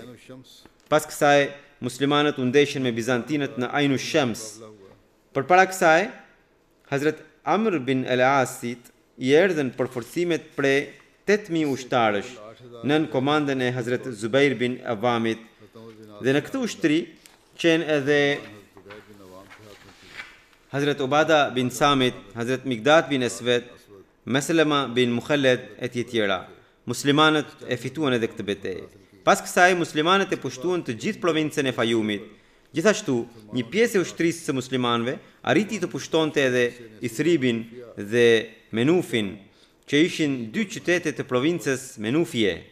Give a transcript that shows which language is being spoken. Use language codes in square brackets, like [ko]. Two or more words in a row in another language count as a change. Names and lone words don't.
[sq] Pas kësaj, muslimanët u ndeshën me bizantinët në Ain Shams. Përpara kësaj, Hazret Amr bin El-Asit i erdhën përforcimet prej 8.000 ushtarësh nën komandën e Hazret Zubair bin Awamit dhe në këtë ushtri qenë edhe Hazret Ubada bin Samit, Hazret Miqdad bin Aswad, Meselema bin Mukhalled e tjera. Muslimanët e fituan edhe këtë betejë. Pas kësaj, muslimanët e pushtuan të gjithë provincën e Fayumit. Gjithashtu, një pjesë e ushtrisë së muslimanëve arriti të pushtonte edhe Ithribin dhe Menufin, që ishin 2 qytete të provincës Menufie.